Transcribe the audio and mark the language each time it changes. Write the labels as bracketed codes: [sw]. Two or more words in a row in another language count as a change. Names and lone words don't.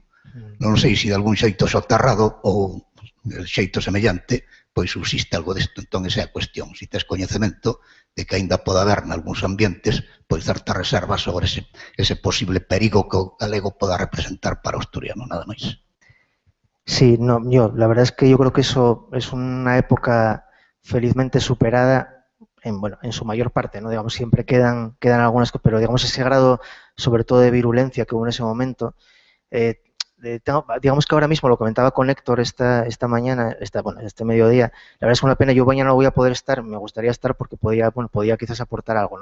[gl] Non sei se de algún xeito soterrado ou de xeito semellante, pois subsiste algo desto. Entón, esa é a cuestión. Se tes coñecemento de que aínda pode haber nalgúns ambientes pois certa reserva sobre ese posible perigo que o galego poda representar para o asturiano, nada máis. [es] Sí, no, la verdad es que yo creo que eso es una época felizmente superada en su mayor parte, ¿no? Digamos, siempre quedan algunas cosas, pero digamos ese grado, sobre todo de virulencia que hubo en ese momento, digamos que ahora mismo, lo comentaba con Héctor esta mañana, este mediodía, la verdad es que una pena, yo mañana no voy a poder estar, me gustaría estar porque podía quizás aportar algo, ¿no?